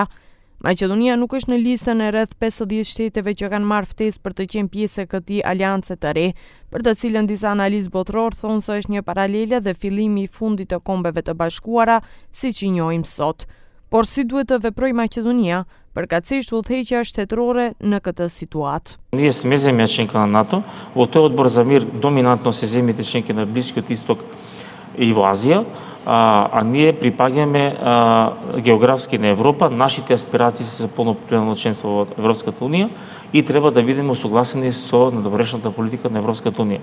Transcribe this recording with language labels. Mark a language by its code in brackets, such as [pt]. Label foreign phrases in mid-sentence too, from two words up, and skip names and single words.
[sq] Maqedonia nuk është në listën e rreth 50 shteteve që kanë marrë ftesë për të qenë pjesë e këtij aliance të re, për të cilën disa analistë botëror thonë se është një paralele dhe fillimi i fundit të Kombeve të Bashkuara, siç i njohim sot. Por si duhet të veprojë Maqedonia, përkatësisht udhëheqja shtetërore në këtë situatë? [mk] Ние сме земја членка на НАТО, во тој одбор за мир доминантно се земјите членки на Блискиот Исток и во Азија, а ние припаѓаме географски на Европа, нашите аспирации се за полноправно членство во Европската унија и треба да бидеме усогласени со надворешната политика на Европската унија.